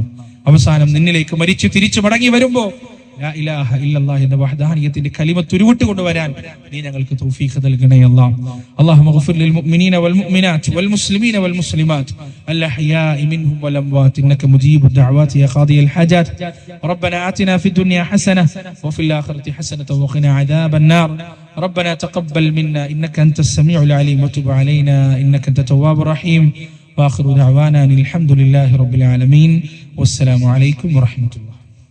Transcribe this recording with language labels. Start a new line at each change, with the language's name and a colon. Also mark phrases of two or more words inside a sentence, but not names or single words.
Malayalam: അവസാനം നിന്നിലേക്ക് മരിച്ചു തിരിച്ചു മടങ്ങി വരുമ്പോ
Arabic: لا إله إلا الله
Malayalam: എന്ന വഹ്ദാനിയത്തിന്റെ കലിമത്ത് ഉരുവിട്ട് കൊണ്ടുവരാൻ നീ ഞങ്ങൾക്ക് തൗഫീഖ് നൽകണേ അല്ലാഹ്.
Arabic: اللهم اغفر للمؤمنين والمؤمنات والمسلمين والمسلمات الأحياء منهم والأموات إنك مجيب الدعوات يا قاضي الحاجات. ربنا آتنا في الدنيا حسنة وفي الآخرة حسنة وقنا عذاب النار. ربنا تقبل منا إنك أنت السميع العليم وتب علينا إنك أنت التواب الرحيم. وآخر دعوانا أن الحمد لله رب العالمين والسلام عليكم ورحمة الله.